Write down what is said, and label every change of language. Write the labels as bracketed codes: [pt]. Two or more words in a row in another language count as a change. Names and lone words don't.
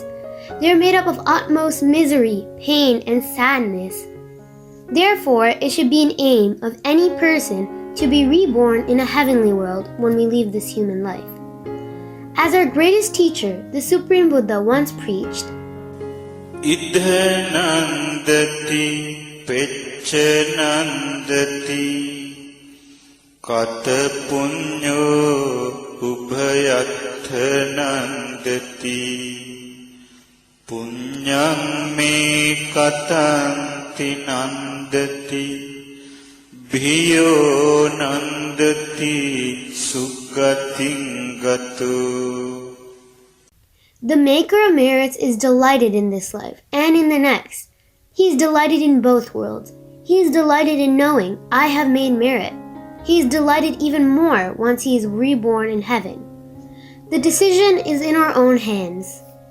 [en] They are made up of utmost misery, pain, and sadness. Therefore, it should be an aim of any person to be reborn in a heavenly world when we leave this human life. As our greatest teacher, the Supreme Buddha, once preached, [pi] Idha nandati pecha nandati kata punyo ubhayatha nandati පුඤ්ඤං මේ කතන්ති නන්දති භියෝ නන්දති සුගතින් ගතෝ. [en] The Maker of merits is delighted in this life and in the next. He is delighted in both worlds. He is delighted in knowing, I have made merit. He is delighted even more once he is reborn in heaven. The decision is in our own hands.